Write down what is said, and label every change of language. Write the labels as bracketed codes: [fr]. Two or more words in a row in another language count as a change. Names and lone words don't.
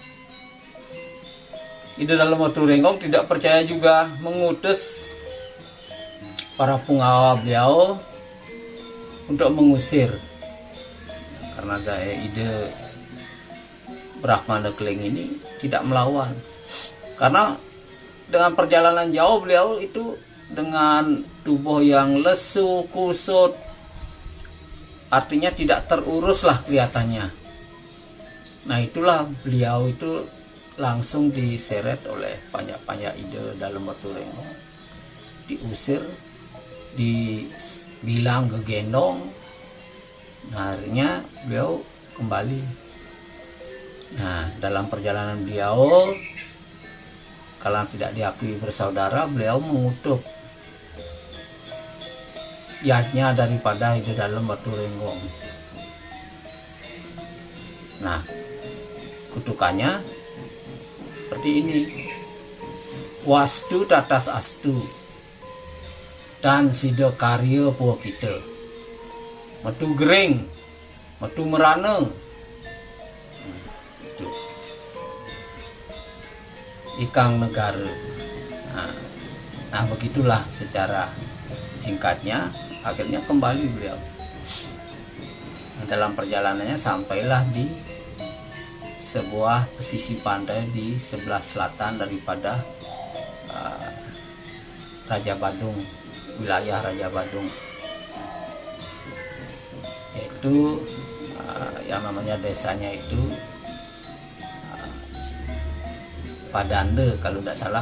[id] ide dalam Watu Renggong tidak percaya juga mengutus para punggawa beliau untuk mengusir, karena saya ide Brahmana Keling ini tidak melawan, karena dengan perjalanan jauh beliau itu dengan tubuh yang lesu, kusut, artinya tidak terurus lah kelihatannya. Nah, itulah beliau itu langsung diseret oleh panyak-panyak ide dalam Watu Renggong, diusir, dibilang gegendong. Nah, akhirnya beliau kembali. Nah, dalam perjalanan beliau, kalau tidak diakui bersaudara, beliau mengutuk yadnya daripada ide dalam Watu Renggong. Nah, kutukannya seperti ini. [ban] Wastu tatas astu dan sida karya puwa kita. Metu gering, metu merana. Itu. Ikang negara. [id] Nah, begitulah secara singkatnya. Akhirnya kembali beliau. Dalam perjalanannya sampailah di sebuah pesisir pantai di sebelah selatan daripada Raja Badung, wilayah Raja Badung, yaitu yang namanya desanya itu Padande kalau tidak salah.